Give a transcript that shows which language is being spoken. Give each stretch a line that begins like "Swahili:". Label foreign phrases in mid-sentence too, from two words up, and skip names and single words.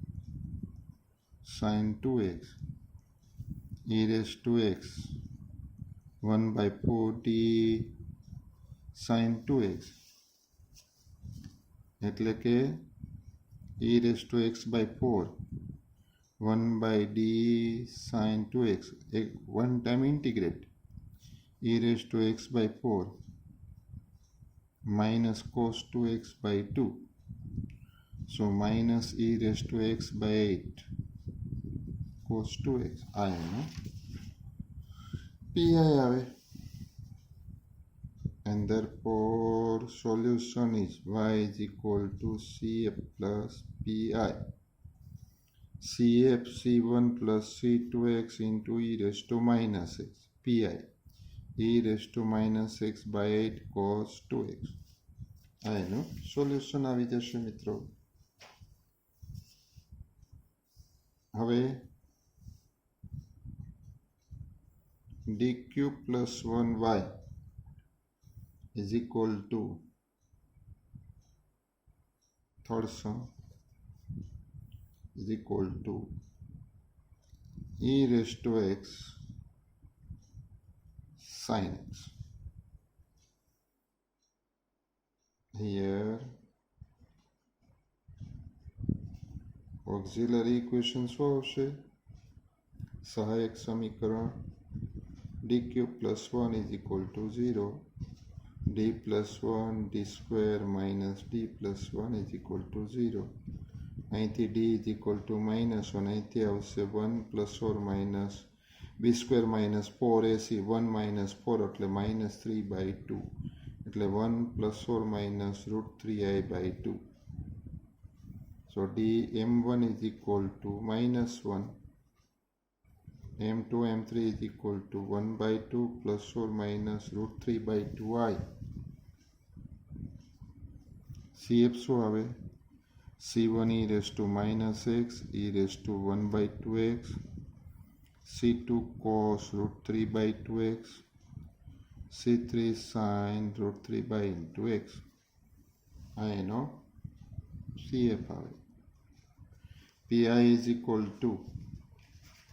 English: sin 2x e raised to x 1 by 4d sin 2x
Gujarati: એટલે કે
English: e raised to x by 4 1 by d sin 2x one time integrate e raised to x by 4 minus cos 2x by 2. So minus e raised to x by 8 cos 2x.
Gujarati: આ એનો pi આવે.
English: And therefore solution is y is equal to cf plus pi. cf c1 plus c2x into e raised to minus x. pi e raised to minus x by 8 cos 2x.
Gujarati: આ એનું સોલ્યુશન આવી જશે મિત્રો.
English: હવે dq plus 1y is equal to third sum is equal to e raised to x sin x. Here auxiliary equation
Gujarati: શું આવશે? સહાયક સમીકરણ
English: dq plus 1 is equal to 0. d plus 1 d square minus d plus 1 is equal to 0. અહીંથી d is equal to minus 1.
Gujarati: અહીંથી આવશે
English: 1 plus or minus b square minus 4ac 1 minus 4 એટલે minus 3 by 2 એટલે 1 plus or minus root 3i by 2. So d m1 is equal to minus 1. m2 m3 is equal to 1 by 2 plus or minus root 3 by 2i.
Gujarati: cf શું આવે?
English: c1 e raised to minus x e raised to 1 by 2x c2 cos root 3 by 2x c3 sin root 3 by into x.
Gujarati: આ એનો cf આવે.
English: pi is equal to